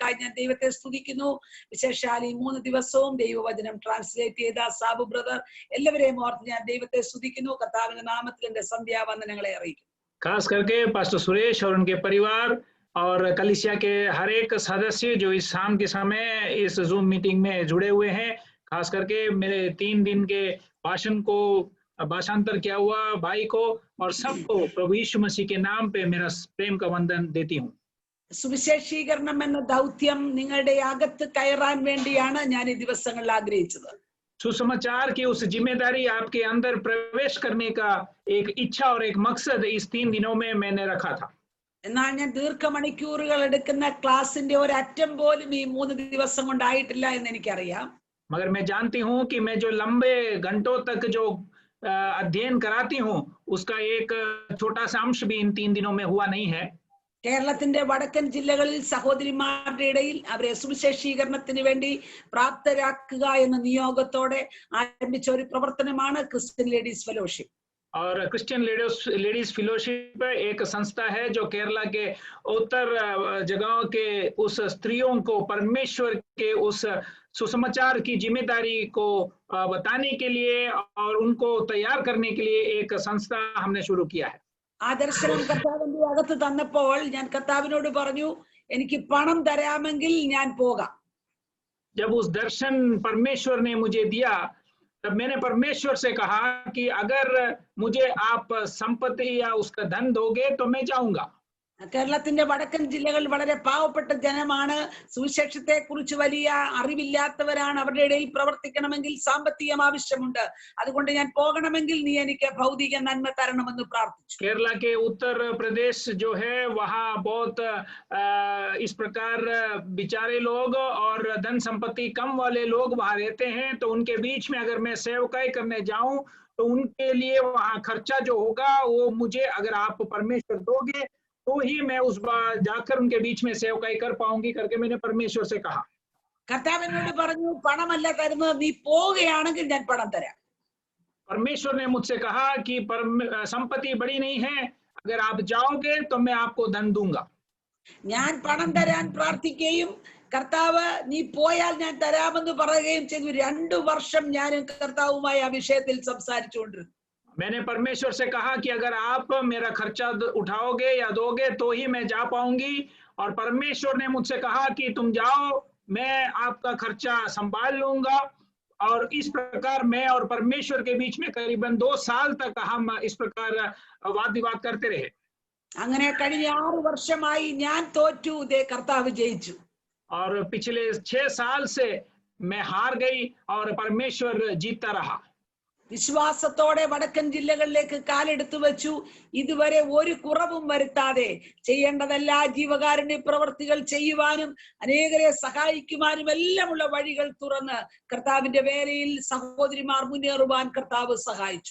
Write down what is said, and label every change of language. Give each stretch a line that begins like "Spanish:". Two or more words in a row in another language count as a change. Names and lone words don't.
Malayalam: കൃപകൾക്കായി ഞാൻ ദൈവത്തെ സ്തുതിക്കുന്നു. വിശേഷാൽ ഈ 3 ദിവസവും ദൈവവചനം ട്രാൻസ്ലേറ്റ് ചെയ്ത സാബു ബ്രദർ എല്ലാവരെയും ഓർത്ത് ഞാൻ ദൈവത്തെ സ്തുതിക്കുന്നു. കർത്താവിന്റെ നാമത്തിൽ എന്റെ സന്ധ്യാവന്ദനങ്ങളെ അറിയിക്കുന്നു.
Hindi: खास करके पास्टर सुरेश और उनके परिवार और कलीसिया के हर एक सदस्य जो इस शाम के समय इस जूम मीटिंग में जुड़े हुए हैं, खास करके मेरे 3 दिन के भाषण को भाषांतर किया हुआ भाई को और सबको प्रभु यीशु मसीह के नाम पे मेरा प्रेम का वंदन देती हूँ.
Malayalam: സുവിശേഷീകരണം എന്ന ദൗത്യം നിങ്ങളുടെ അകത്ത് കയറാൻ വേണ്ടിയാണ് ഞാൻ ഈ ദിവസങ്ങളിൽ ആഗ്രഹിച്ചത്.
Hindi: सुसमाचार की उस जिम्मेदारी आपके अंदर प्रवेश करने का एक इच्छा और एक मकसद इस 3 दिनों में मैंने रखा था.
Malayalam: എന്നാൽ ഞാൻ ദീർഘമണിക്കൂറുകൾ എടുക്കുന്ന ക്ലാസിന്റെ ഒരു അറ്റം പോലും ഈ 3 ദിവസം കൊണ്ടായിട്ടില്ല എന്ന് എനിക്കറിയാം.
Hindi: मगर मैं जानती हूँ कि मैं जो लंबे घंटों तक जो अध्ययन कराती हूँ उसका एक छोटा सा अंश भी इन 3 दिनों में हुआ नहीं है.
Malayalam: കേരളത്തിന്റെ വടക്കൻ ജില്ലകളിൽ സഹോദരിമാരുടെ ഇടയിൽ അവരെ സുവിശേഷീകരണത്തിന് വേണ്ടി പ്രാപ്തരാക്കുക എന്ന നിയോഗത്തോടെ ആരംഭിച്ച ഒരു പ്രവർത്തനമാണ് ക്രിസ്ത്യൻ ലേഡീസ് ഫെലോഷിപ്പ്.
Hindi: और क्रिश्चियन लेडीज फेलोशिप एक संस्था है जो केरला के उत्तर जगहों के उस स्त्रियों को परमेश्वर के उस सुसमाचार की जिम्मेदारी को बताने के लिए और उनको तैयार करने के लिए एक संस्था हमने शुरू किया है.
Malayalam: ആ ദർശനം കർത്താവിന്റെ അകത്ത് തന്നപ്പോൾ ഞാൻ കർത്താവിനോട് പറഞ്ഞു, എനിക്ക് പണം തരാമെങ്കിൽ ഞാൻ പോകാം.
Hindi: जब उस दर्शन परमेश्वर ने मुझे दिया तब मैंने परमेश्वर से कहा कि अगर मुझे आप संपत्ति या उसका धन दोगे तो मैं जाऊंगा.
Malayalam: കേരളത്തിന്റെ വടക്കൻ ജില്ലകൾ വളരെ പാവപ്പെട്ട ജനമാണ്. സുവിശേഷത്തെ കുറിച്ച് വലിയ അറിവില്ലാത്തവരാണ്. അവരുടെ ഇടയിൽ പ്രവർത്തിക്കണമെങ്കിൽ സാമ്പത്തികം ആവശ്യമുണ്ട്. അതുകൊണ്ട് ഞാൻ പോകണമെങ്കിൽ നീ എനിക്ക് ഭൗതിക നന്മ തരണമെന്ന് പ്രാർത്ഥിച്ചു.
Hindi: केरला के उत्तर प्रदेश जो है वहाँ बहुत इस प्रकार बेचारे लोग और धन संपत्ति कम वाले लोग वहाँ रहते हैं. तो उनके बीच में अगर मैं सेवकाई करने जाऊं तो उनके लिए वहाँ खर्चा जो होगा वो मुझे अगर आप परमेश्वर दोगे तो ही मैं उस बार जाकर उनके बीच में सेवकाई कर पाऊंगी करके मैंने परमेश्वर से कहा.
Malayalam: കർത്താവിനോട് പറഞ്ഞു, പണമല്ല തരുന്നത്, നീ പോവുകയാണെങ്കിൽ ഞാൻ പണം തരാം.
Hindi: परमेश्वर ने मुझसे कहा कि संपत्ति बड़ी नहीं है, अगर आप जाओगे तो मैं आपको धन दूंगा.
Malayalam: ഞാൻ പണം തരാൻ പ്രാർത്ഥിക്കുകയും കർത്താവ് നീ പോയാൽ ഞാൻ തരാമെന്ന് പറയുകയും ചെയ്തു. 2 വർഷം ഞാനും കർത്താവുമായി ആ വിഷയത്തിൽ സംസാരിച്ചുകൊണ്ടിരുന്നു.
Hindi: मैंने परमेश्वर से कहा कि अगर आप मेरा खर्चा उठाओगे या दोगे तो ही मैं जा पाऊंगी. और परमेश्वर ने मुझसे कहा कि तुम जाओ, मैं आपका खर्चा संभाल लूंगा. और इस प्रकार मैं और परमेश्वर के बीच में करीबन 2 साल तक हम इस प्रकार वाद विवाद करते रहे.
Malayalam: അങ്ങനെ കഴിഞ്ഞ 6 വർഷമായി ഞാൻ തോറ്റു, ദേ കർത്താവ് ജയിച്ചു.
Hindi: और पिछले 6 साल से मैं हार गई और परमेश्वर जीतता रहा.
Malayalam: വിശ്വാസത്തോടെ വടക്കൻ ജില്ലകളിലേക്ക് കാലെടുത്തു വെച്ചു. ഇതുവരെ ഒരു കുറവും വരുത്താതെ ചെയ്യേണ്ടതെല്ലാ ജീവകാരുണ്യ പ്രവർത്തികൾ ചെയ്യുവാനും അനേകരെ സഹായിക്കുവാനും എല്ലാമുള്ള വഴികൾ തുറന്ന് കർത്താവിന്റെ വേലയിൽ സഹോദരിമാർ മുന്നേറുവാൻ കർത്താവ് സഹായിച്ചു.